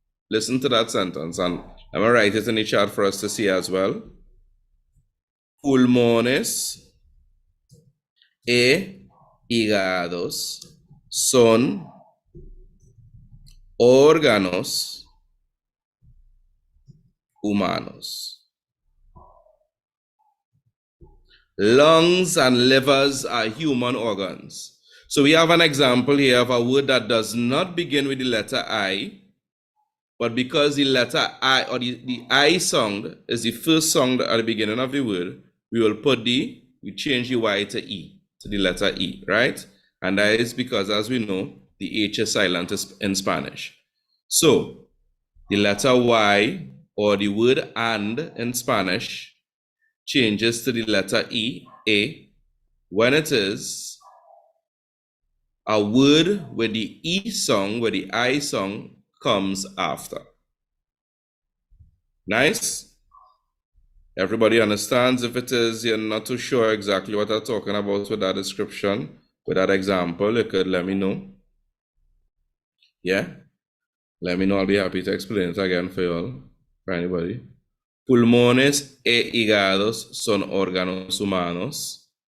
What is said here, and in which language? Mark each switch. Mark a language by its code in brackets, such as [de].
[en] Listen to that sentence, and I'm going to write it in the chat for us to see as well. [es] Pulmones e hígados son órganos humanos. [en] Lungs and livers are human organs. So we have an example here of a word that does not begin with the letter I, but because the letter I, or the I sound is the first sound at the beginning of the word, we will we change the Y to E, to the letter E, right? And that is because, as we know, The H is silent in Spanish. So the letter Y, or the word and in Spanish, changes to the letter E, A, when it is a word where the E sound, where the I sound comes after. Nice? Everybody understands? If it is, you're not too sure exactly what I'm talking about with that description, with that example, you could let me know. Yeah? Let me know. I'll be happy to explain it again for you all, for anybody. [es] Pulmones e hígados son órganos humanos.